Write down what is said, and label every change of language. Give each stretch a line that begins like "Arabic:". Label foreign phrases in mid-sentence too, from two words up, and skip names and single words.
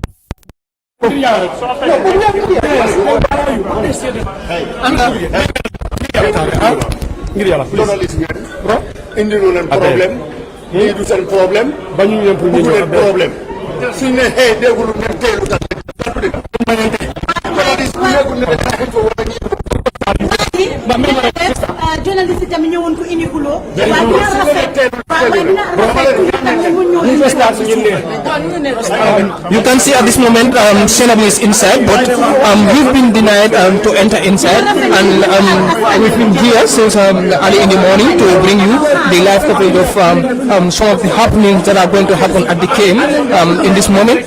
Wolof: ngir yàlla journaliste ngeen indi lu leen problème lii du seen problème bañu leen pour ñu leen problème suñ ne xëy déggul ngeen teelu tax journaliste tamit ñëwoon ko indi xuloo
English: You can see at this moment Sainabou is inside, but we've been denied to enter inside, and we've been here since early in the morning to bring you the live coverage of some of the happenings that are going to happen at the KM in this moment.